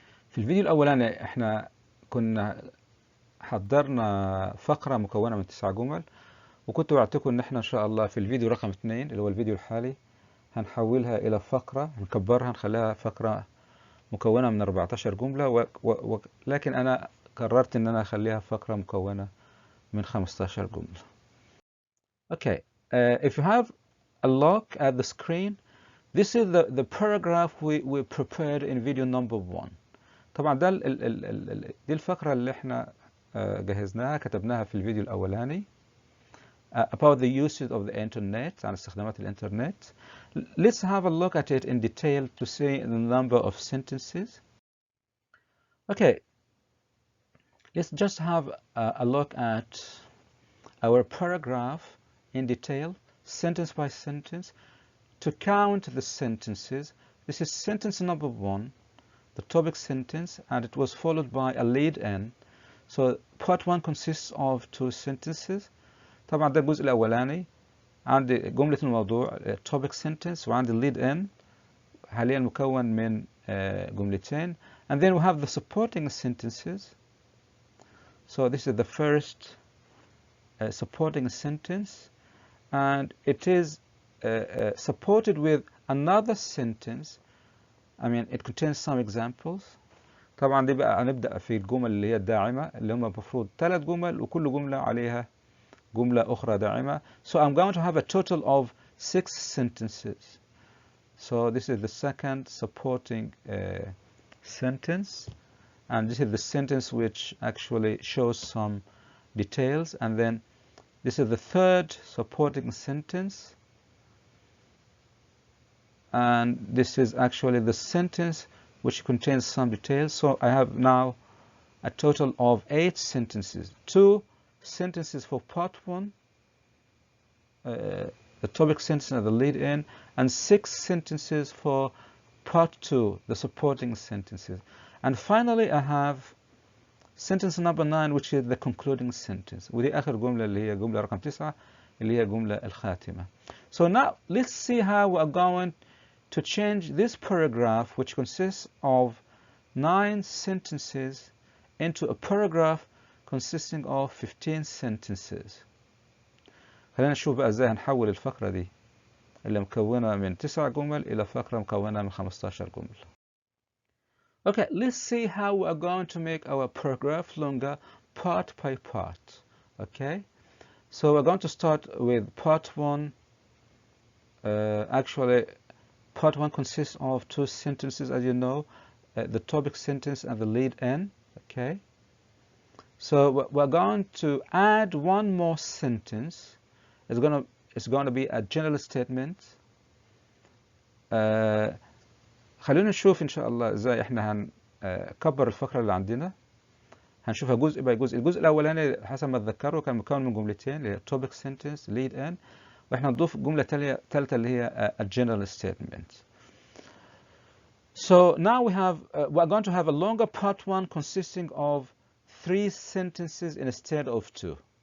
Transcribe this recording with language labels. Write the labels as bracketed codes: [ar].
[ar] في الفيديو الأولاني احنا كنا حضرنا فقرة مكونة من 9 جمل، وكنت وعدتكم ان احنا ان شاء الله في الفيديو رقم 2 اللي هو الفيديو الحالي هنحولها إلى فقرة، نكبرها نخليها فقرة مكونة من 14 جملة، لكن أنا قررت إن أنا أخليها فقرة مكونة من 15 جملة. [en] Okay, if you have a look at the screen, this is the paragraph we prepared in video number 1. [ar] طبعا ده دي الفقرة اللي احنا جهزناها كتبناها في الفيديو الأولاني. [en] About the usage of the internet, [ar] عن استخدامات الإنترنت. [en] Let's have a look at it in detail to see the number of sentences. Okay, let's just have a look at our paragraph in detail, sentence by sentence, to count the sentences. This is sentence number 1, the topic sentence, and it was followed by a lead-in. So part 1 consists of 2 sentences. [ar] طبعا ده الجزء الأولاني، عندي جملة الموضوع topic sentence، وعندي lead in حاليا مكون من جملتين, [en] and then we have the supporting sentences. So this is the first supporting sentence, and it is supported with another sentence. I mean, it contains some examples. [ar] طبعا دي بقى هنبدأ في الجمل اللي هي الداعمة، اللي هم المفروض 3 جمل وكل جملة عليها جملة أخرى داعمة. [en] So I'm going to have a total of 6 sentences. So this is the second supporting sentence, and this is the sentence which actually shows some details, and then this is the third supporting sentence, and this is actually the sentence which contains some details. So I have now a total of 8 sentences. 2 sentences for part 1, the topic sentence and the lead-in, and 6 sentences for part 2, the supporting sentences. And finally, I have sentence number 9, which is the concluding sentence. [ar] ودي آخر جملة اللي هي جملة رقم 9 اللي هي جملة الخاتمة. [en] So now let's see how we are going to change this paragraph, which consists of 9 sentences, into a paragraph consisting of 15 sentences. [ar] خلينا نشوف بقى ازاي هنحول الفقرة دي اللي مكونة من 9 جمل إلى فقرة مكونة من 15 جمل. [en] Okay, let's see how we are going to make our paragraph longer part by part. Okay, so we're going to start with part 1. Actually, part 1 consists of 2 sentences, as you know, the topic sentence and the lead-in. Okay. So we're going to add one more sentence. It's going to be a general statement. [ar] خلونا نشوف إن شاء الله إزاي إحنا هنكبر الفقرة اللي عندنا. هنشوفها جزء باي جزء. الجزء الأولاني حسب ما أتذكره كان مكون من جملتين اللي هي topic sentence lead in، وإحنا نضيف جملة ثالثة اللي هي a general statement. [en] So now we're going to have a longer part 1 consisting of 3 sentences instead of 2.